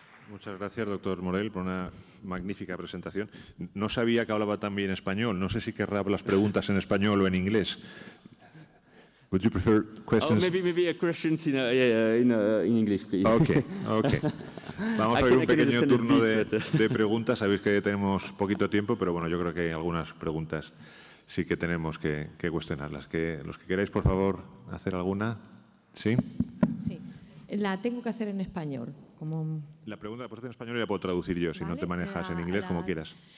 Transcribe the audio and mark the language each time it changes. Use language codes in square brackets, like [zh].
[es] Muchas gracias, doctor Morell, por una magnífica presentación. No sabía que hablaba tan bien español. No sé si querrá las preguntas en español o en inglés. [en] Would you prefer questions? Oh, maybe questions in English, please. [es] Okay. Vamos a ver un pequeño turno de preguntas. Sabéis que tenemos poquito tiempo, pero bueno, yo creo que hay algunas preguntas sí que tenemos que cuestionarlas. Los que queráis, por favor, hacer alguna. ¿Sí? Sí. La tengo que hacer en español. La pregunta la puedes hacer en español y la puedo traducir yo, si no te manejas en inglés, como quieras.